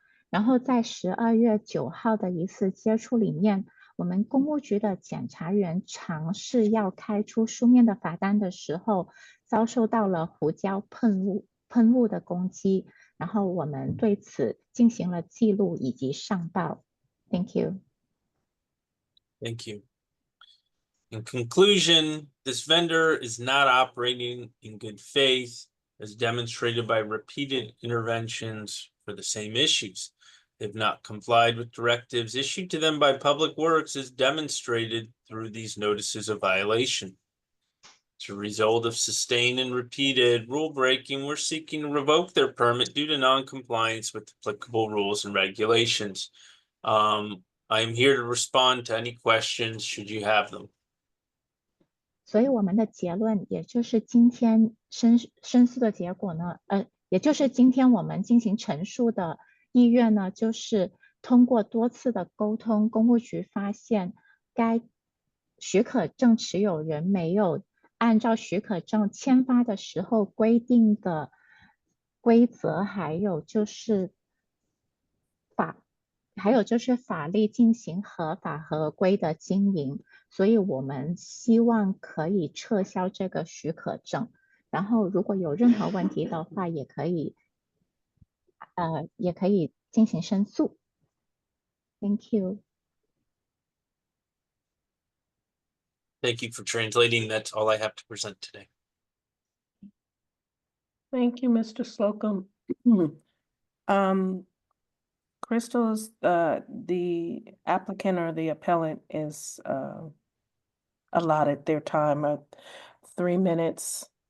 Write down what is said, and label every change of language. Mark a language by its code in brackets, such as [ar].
[zh] 然后在12月9号的一次接触里面，我们公务局的检察员尝试要开出书面的罚单的时候，遭受到了胡椒喷雾的攻击，然后我们对此进行了记录以及上报。 [en] Thank you. Thank you. In conclusion, this vendor is not operating in good faith, as demonstrated by repeated interventions for the same issues. They've not complied with directives issued to them by Public Works, as demonstrated through these notices of violation. As a result of sustained and repeated rule breaking, we're seeking to revoke their permit due to non-compliance with applicable rules and regulations. I am here to respond to any questions should you have them. [zh] 所以我们的结论，也就是今天申诉的结果呢，也就是今天我们进行陈述的意愿呢，就是通过多次的沟通，公务局发现该许可证持有人没有按照许可证签发的时候规定的规则，还有就是法律进行合法合规的经营，所以我们希望可以撤销这个许可证。然后如果有任何问题的话，也可以进行申诉。 [en] Thank you. Thank you for translating. That's all I have to present today. Thank you, Mr. Slocum. Crystal, is the applicant or the appellant is allotted their time of 3 minutes.